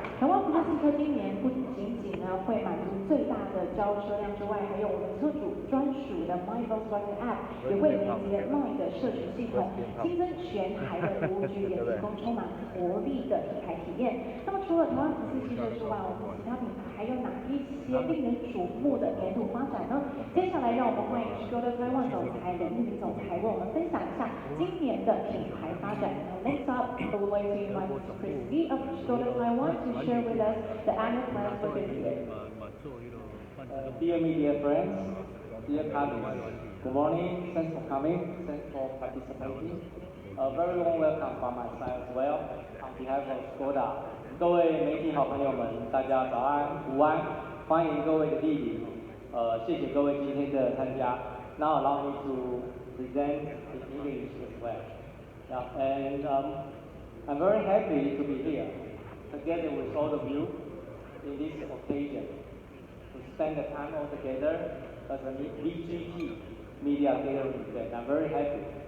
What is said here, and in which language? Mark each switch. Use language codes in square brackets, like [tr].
[zh] 台湾福特汽车今年不仅仅会满足最大的交车辆之外，还有我们车主专属的 My Volkswagen App， 也会连接 LINE 的社群系统，新增全台的服务区，也提供充满活力的品牌体验。那么除了台湾福斯汽车之外，我们其他品牌还有哪一些令人瞩目的年度发展呢？接下来让我们欢迎Audi Taiwan 总裁林玉明总裁为我们分享一下今年的品牌发展。 [en] Next up, I would like to invite Chris Lee of Audi Taiwan to share with us the annual plans for this year. Dear media friends, dear colleagues, good morning, thanks for coming, thanks for participating. A very warm welcome from my side as well, on behalf of Skoda. [zh] 各位媒体好朋友们，大家早安、午安，欢迎各位的莅临。谢谢各位今天的参加。 [en] Now allow me to present in English as well. Yeah, and I'm very happy to be here together with all of you in this occasion to spend the time all together as a VGT media gathering event. I'm very happy.